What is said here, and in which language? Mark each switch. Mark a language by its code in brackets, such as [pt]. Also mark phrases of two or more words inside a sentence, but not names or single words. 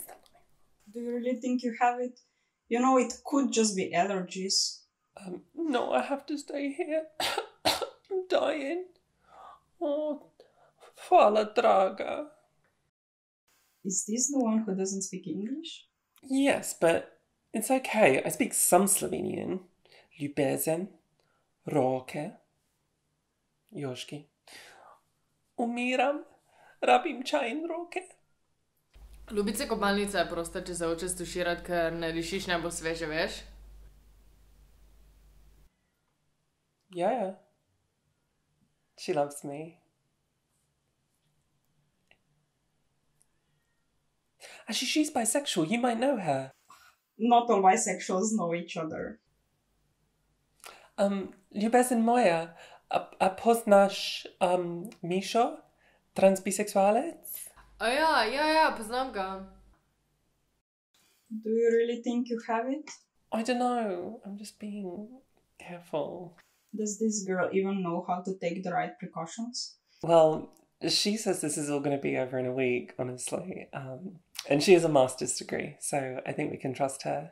[en] Do you really think you have it? You know, it could just be allergies. No, I have to stay here. I'm dying. [sl] Oh, fala draga. [en] Is this the one who doesn't speak English? Yes, but it's okay. I speak some Slovenian. [sl] Ljubezen, roke, Joški. Umiram, rabim čaj in roke. Ljubice kopalnica je prosta, če se hoče stuširati, ker ne dišiš najbolj sveže, veš? [en] Yeah. She loves me. Actually, she's bisexual. You might know her. Not all bisexuals know each other. [sl] Ljubezen moja, a poznaš Mišo, transbiseksualec? Ja, poznam ga. [en] Do you really think you have it? I don't know. I'm just being careful. Does this girl even know how to take the right precautions? Well, she says this is all going to be over in a week, honestly. And she has a master's degree, so I think we can trust her.